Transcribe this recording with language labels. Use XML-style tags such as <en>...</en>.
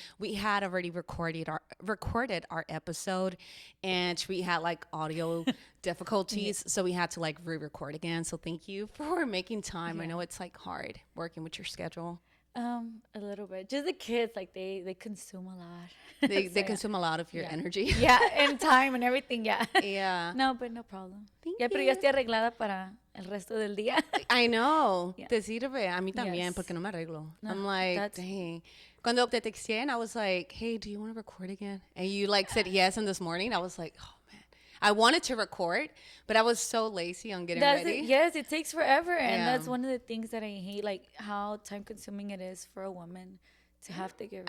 <en>We had already recorded our episode, and we had like audio difficulties, so we had to like re-record again. So thank you for making time. I know it's like hard working with your schedule. A little bit. Just the kids, like they consume a lot. They consume a lot of your energy. Yeah, and time and everything. Yeah. Yeah. No, but no problem. Thank</en> <es>Pero ya estoy arreglada para el resto del día.</es> <en>I know. Yeah.</en> <es>Te sirve. A mí también,</es> <en>Yes.</en> <es>porque no me arreglo. No,</es> <en>I'm like, dang.</en> <es>Cuando te texté,</es> <en>I was like, hey, do you want to record again? And you like said yes. And this morning, I was like, oh, man. I wanted to record, but I was so lazy on getting ready. Yes, it takes forever. And Yeah. that's one of the things that I hate, like how time consuming it is for a woman to have to get ready.</en>